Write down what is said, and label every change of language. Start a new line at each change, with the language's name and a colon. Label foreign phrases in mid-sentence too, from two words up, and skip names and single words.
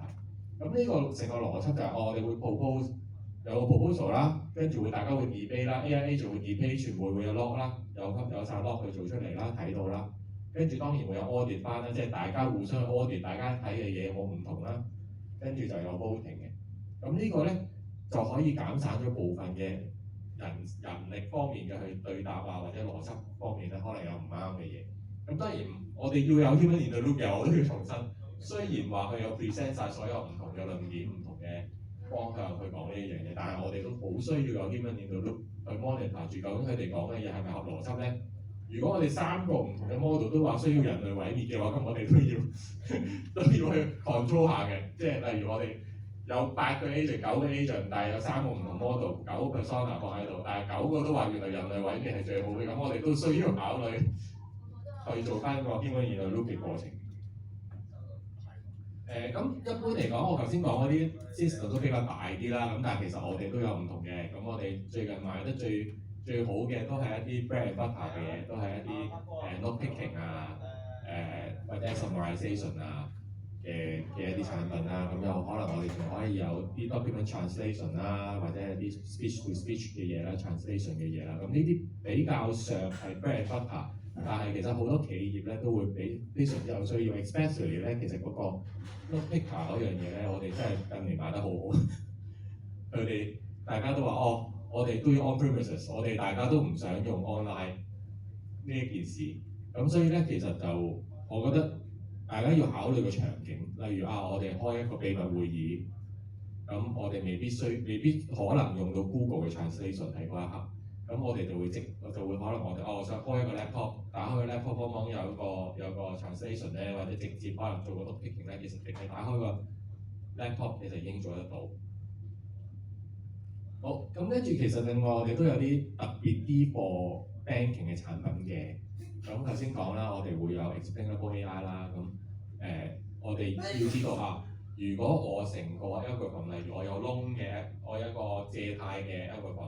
Cantonese: 咁呢個成個邏輯就係我哋會 propose 有個 proposal 啦，跟住大家會 debate 啦 ，AIA 就會 debate，全部會有 log 啦，有晒 log 去做出嚟啦，睇到啦，跟住當然會有 audit 翻啦，即係大家互相去 audit，大家睇嘅嘢有冇唔同啦，跟住就有 voting 嘅。咁呢個咧就可以減省咗部分嘅人力方面嘅去對答啊，或者邏輯方面咧可能有唔啱嘅嘢。咁當然我哋要有
English: human in the loop
Cantonese: 嘅，我都要重申。雖然話佢有 present 晒所有唔同嘅論點、唔同嘅方向去講呢一樣嘢，但係我哋都好需要有
English: human in the loop
Cantonese: 去 monitor 住究竟佢哋講嘅嘢係咪合邏輯咧？如果我哋3個唔同嘅 model 都話需要人類毀滅嘅話，咁我哋都要去 control 下嘅。即係例如我哋有8個 agent、9個 agent，但係有3個唔同 model、9個 persona 放喺度，但係9個都話原來人類毀滅係最好嘅，咁我哋都需要考慮去做翻個
English: human in the loop
Cantonese: 嘅過程。咁一般嚟講，我頭先講嗰啲 system 都比較大啲啦，咁但係其實我哋都有唔同嘅。咁我哋最近賣得最好嘅都係一啲
English: bread and butter
Cantonese: 嘅嘢，都係一啲
English: note taking
Cantonese: 啊，或者 summarization 啊嘅一啲產品啦。咁有可能我哋仲可以有啲
English: document translation
Cantonese: 啦，或者係啲
English: speech to speech
Cantonese: 嘅嘢啦 ，translation 嘅嘢啦。咁呢啲比較上係
English: bread and butter。
Cantonese: 但係其實好多企業咧都會非常之有需要 ，especially 咧其實嗰個
English: note taker
Cantonese: 嗰樣嘢咧，我哋真係近年賣得好好。佢哋大家都話我哋都要
English: on premises，
Cantonese: 我哋大家都唔想用 online 呢一件事。咁所以咧，其實就我覺得大家要考慮個場景，例如我哋開一個秘密會議，咁我哋未必可能用到 Google 嘅 translation 喺嗰一刻。咁我哋就會可能我哋想開一個 laptop， 打開個 laptop 幫忙有個 translation 咧，或者直接可能做個
English: note taking
Cantonese: 咧，其實淨係打開個 laptop 其實已經做得到。好，咁跟住其實另外我哋都有啲特別啲
English: for banking
Cantonese: 嘅產品嘅。咁頭先講啦，我哋會有
English: explainable AI
Cantonese: 啦。咁我哋要知道如果我成個 algorithm， 例如我有 loan 嘅，我有一個借貸嘅 algorithm。